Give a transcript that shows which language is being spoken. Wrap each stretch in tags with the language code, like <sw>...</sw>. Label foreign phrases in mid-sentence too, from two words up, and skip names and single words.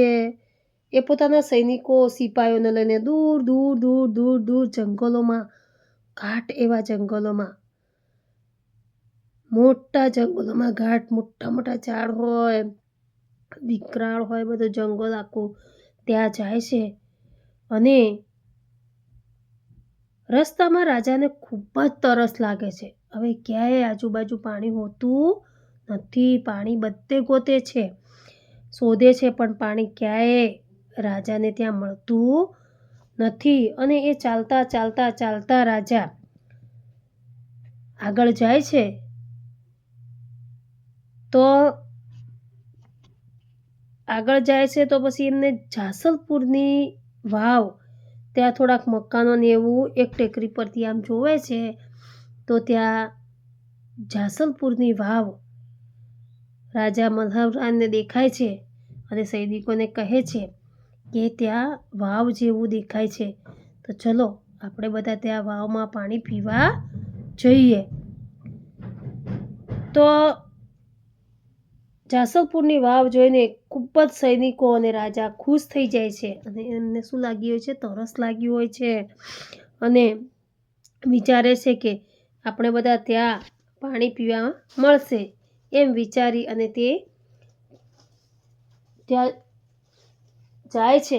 <gu>એ પોતાના સૈનિકો સિપાહીઓને લઈને દૂર દૂર દૂર દૂર દૂર જંગલોમાં, ઘાટ એવા જંગલોમાં, મોટા જંગલોમાં ઘાટ, મોટા મોટા ઝાડ હોય, વિકરાળ હોય બધું જંગલ આખું, ત્યાં જાય છે। અને રસ્તામાં રાજાને ખૂબ જ તરસ લાગે છે। હવે ક્યાંય આજુબાજુ પાણી હોતું નથી। પાણી બધે ગોતે છે, શોધે છે પણ પાણી ક્યાંય રાજાને ત્યાં મળતું નથી। અને એ ચાલતા ચાલતા ચાલતા રાજા આગળ જાય છે તો પછી એમને જાસલપુરની વાવ, ત્યાં થોડાક મકાનો ને એવું એક ટેકરી પરથી આમ જોવે છે તો ત્યાં જાસલપુરની વાવ રાજા મલ્હારરાવને દેખાય છે અને સૈનિકોને કહે છે કે ત્યાં વાવ જેવું દેખાય છે તો ચલો આપણે બધા ત્યાં વાવમાં પાણી પીવા જઈએ। तो જાસલપુરની વાવ જોઈને ખૂબ જ સૈનિકો અને રાજા ખુશ થઈ જાય છે અને એમને શું લાગ્યું હોય છે? તરસ લાગ્યું હોય છે અને વિચારે છે કે આપણે બધા ત્યાં પાણી પીવા મળશે એમ વિચારી અને તે ત્યાં જાય છે.</gu>